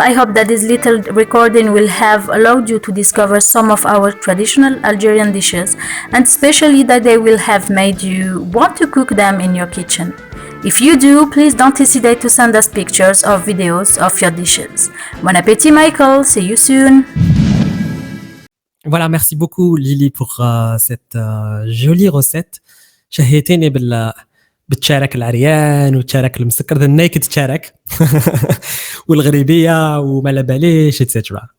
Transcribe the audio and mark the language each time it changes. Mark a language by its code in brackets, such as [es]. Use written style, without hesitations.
[en] I hope that this little recording will have allowed you to discover some of our traditional Algerian dishes, and especially that they will have made you want to cook them in your kitchen. If you do, please don't hesitate to send us pictures or videos of your dishes. Bon appétit, Michael. See you soon. [fr] Voilà, merci beaucoup Lily pour cette jolie recette. [ar] شهيتيني بالتشارك العريان والتشارك المسكر [en] the naked [ar] تشارك والغريبية وما لا باليش etc.